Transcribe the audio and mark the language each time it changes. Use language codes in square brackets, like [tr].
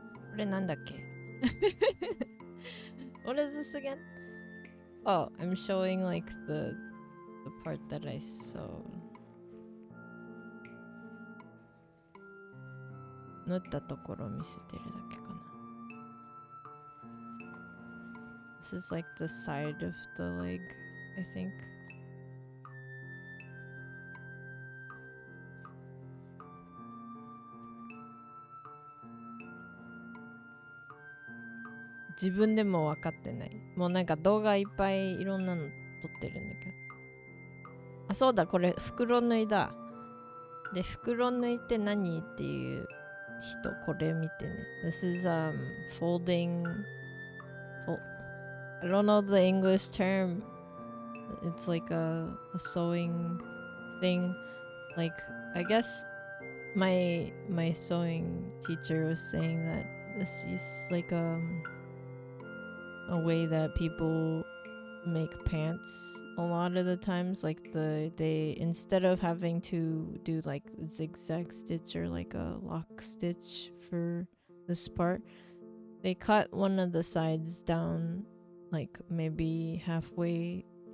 [ja] これなんだっけ [en] What is this again? Oh, I'm showing like the part that I sewed. [ja] 縫ったところを見せてるだけかな。 [en] This is like the side of the leg, I think. [ja] 自分でも分かってない。もうなんか動画いっぱいいろんなの撮ってるんだけど。あ、そうだ、これ袋縫いだ。で、袋縫いって何っていう人、これ見てね。 [en] This is folding. I don't know the English term. It's like a sewing thing. Like, I guess my sewing teacher was saying that this is like a way that people make pants a lot of the times, like they instead of having to do like zigzag stitch or like a lock stitch for this part, they cut one of the sides down like maybe halfway